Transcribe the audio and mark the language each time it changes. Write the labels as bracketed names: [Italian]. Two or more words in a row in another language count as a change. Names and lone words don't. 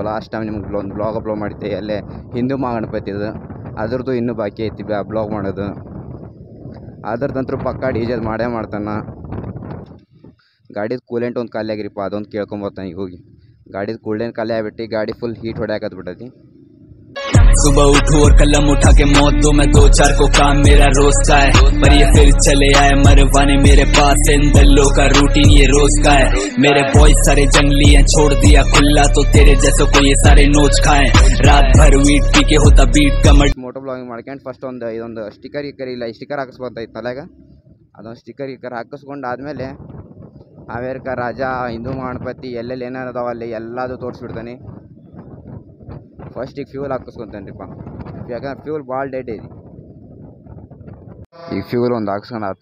[English] last time [Kannada] ನಿಮ್ಗೆ ಒಂದು ಬ್ಲಾಗ್ ಅಪ್ಲೋಡ್ ಮಾಡಿದ್ದೆ ಅಲ್ಲೇ ಹಿಂದೂ ಗಣಪತಿದು. ಅದ್ರದ್ದು ಇನ್ನೂ ಬಾಕಿ ಐತಿ ಬ್ಲಾಗ್ ಮಾಡೋದು. ಅದ್ರದಂತೂ ಪಕ್ಕ ಡಿ ಜೆ ಮಾಡೇ ಮಾಡ್ತಾನೆ. ಗಾಡಿದು ಕೂಲೆಂಟ್ ಒಂದು ಖಾಲಿ ಆಗಿರಿಪ್ಪ, ಅದೊಂದು ಕೇಳ್ಕೊಂಬರ್ತಾನೆ ಈಗ ಹೋಗಿ. ಗಾಡಿದು ಕೂಲೆಂಟ್ ಖಾಲಿ ಆಗಿಬಿಟ್ಟು ಗಾಡಿ [English] full heat [Kannada] ಹೊಡ್ಯಾಕತ್ಬಿಟ್ಟೈತಿ. [Hindi] सुबह उठो और कलम उठा के मौत दो, मैं 2-4 को काम मेरा रोज का है। पर ये फिर चले आए मरवाने मेरे पास, इन दल्लों का रूटीन ये रोज का है। मेरे बॉयज सारे जंगली हैं, छोड़ दिया खुला तो तेरे जैसो को ये सारे नोच खाएं। रात भर वीट पी के होता बीट कमर. [English] moto vlogging [Kannada] ಮಾಡ್ಕೊಂಡು ಫಸ್ಟ್ ಇದೊಂದು ಸ್ಟಿಕ್ಕರ್ ಇಲ್ಲ ಸ್ಟಿಕ್ಕರ್ ಹಾಕಿಸ್ಬೋದಾಯ್ತು ತಲೆಗೆ. ಅದೊಂದು ಸ್ಟಿಕ್ಕರ್ ಹಾಕಿಸ್ಕೊಂಡು ಆದಮೇಲೆ ಹಾವೇರಿಕ ರಾಜ, ಹಿಂದೂ ಗಣಪತಿ ಎಲ್ಲೆಲ್ಲಿ ಏನೇನು ಅದಾವ ಅಲ್ಲಿ ಎಲ್ಲದು ತೋರಿಸ್ಬಿಡ್ತಾನೆ. ಫಸ್ಟಿಗೆ ಫ್ಯೂಲ್ ಹಾಕಿಸ್ಕೊತಾನ್ರಿಪ್ಪ. ಯಾಕಂದ್ರೆ ಫ್ಯೂಲ್ ಭಾಳ ಡೆಡ್ ಐತಿ. ಈಗ ಫ್ಯೂಲ್ ಒಂದು ಹಾಕ್ಸ್ಕೊಂಡು ಆತ.